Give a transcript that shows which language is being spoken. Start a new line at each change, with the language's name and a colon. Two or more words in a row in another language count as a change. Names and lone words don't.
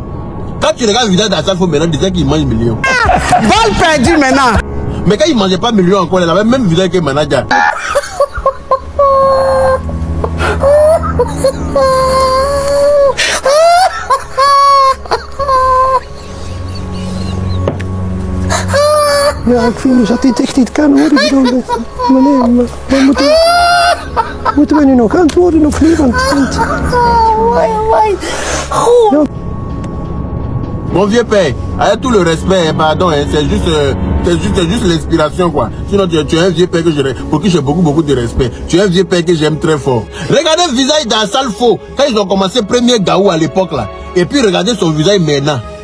French: Quand tu regardes le visage d'Assalfo maintenant, tu disais qu'il mange 1 million. Vol perdu maintenant. Mais quand il ne mangeait pas 1 million encore, il avait le même visage que Manager.
Dutch: Ja, ik vind dus dat dit echt niet kan hoor. Ik bedoel, maar moeten we nu nog antwoorden of niet? Want ja.
French: Mon vieux père, avec tout le respect, pardon, hein, c'est juste l'inspiration quoi. Sinon tu es un vieux père pour qui j'ai beaucoup de respect. Tu es un vieux père que j'aime très fort. Regardez le visage d'Assalfo quand ils ont commencé premier Gaou à l'époque là. Et puis regardez son visage maintenant.